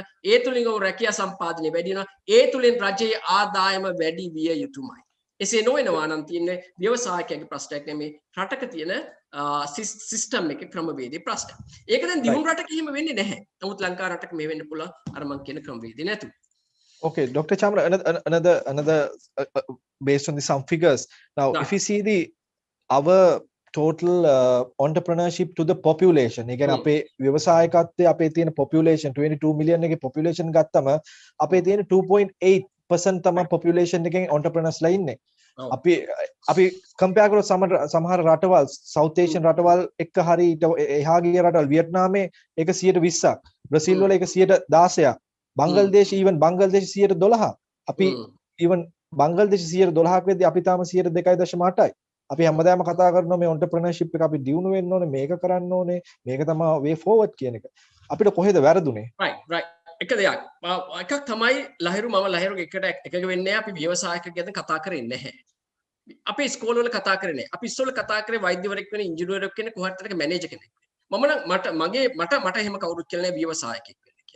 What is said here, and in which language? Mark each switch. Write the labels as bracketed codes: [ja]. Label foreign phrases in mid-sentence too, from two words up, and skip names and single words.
[si] ඒ තුලින් ඔවුන් රැකියා සම්පාදනය වැඩි වෙනවා. ඒ තුලින් රජයේ ආදායම වැඩි විය යුතුමයි. එසේ නොවෙනවා නම් තියෙන්නේ ව්‍යවසායකයන්ගේ ප්‍රශ්නයක් නෙමෙයි රටක තියෙන සිස්ටම් එකේ ක්‍රමවේදයේ ප්‍රශ්නයක්. ඒක දැන් දියුණු රටක එහෙම වෙන්නේ නැහැ. නමුත් ලංකා රටක මේ වෙන්න පුළුවන් අර මං කියන ක්‍රමවේදේ නැතුව. [en] Okay, Dr. Chamra, another based on some figures. Now, if you see our total entrepreneurship to the population, again, [si] අපේ ව්‍යවසායකත්වයේ අපේ තියෙන population 22 million එකේ population ගත්තම අපේ තියෙන 2.8% තමයි population එකෙන් entrepreneurs ලා ඉන්නේ. අපි compare කරොත් සමහර රටවල් [en] South Asian [si] රටවල් එක්ක හරි එහා ගිය රටවල් වියට්නාමේ ඒක 120ක්, බ්‍රසීල් වල ඒක 116ක්, බංග්ලාදේශ even බංග්ලාදේශ 112ක්. අපි even බංග්ලාදේශ 112ක් වෙද්දී අපි තාම 2.8යි. අපි හැමදාම කතා කරනවා මේ entrepreneurship එක අපි දියුණු වෙන්න ඕනේ, මේක කරන්න ඕනේ, මේක තමයි [en] way forward [si] කියන එක. අපිට කොහෙද වැරදුනේ? right එක දෙයක්. එකක් තමයි ලහිරු මම ලහිරු එකට එකග වෙන්නේ අපි ව්‍යවසායක ගැන කතා කරන්නේ නැහැ. අපි ස්කෝල වල කතා කරන්නේ. අපි ඉස්සෙල්ලා කතා කරේ වෛද්‍යවරයෙක් වෙන, ඉංජිනේරුවෙක් වෙන, කොහොමද එක මැනේජර් කෙනෙක්. මම නම් මට එහෙම කවුරුත් කියලා නෑ ව්‍යවසායකෙක් වෙන්න කියලා.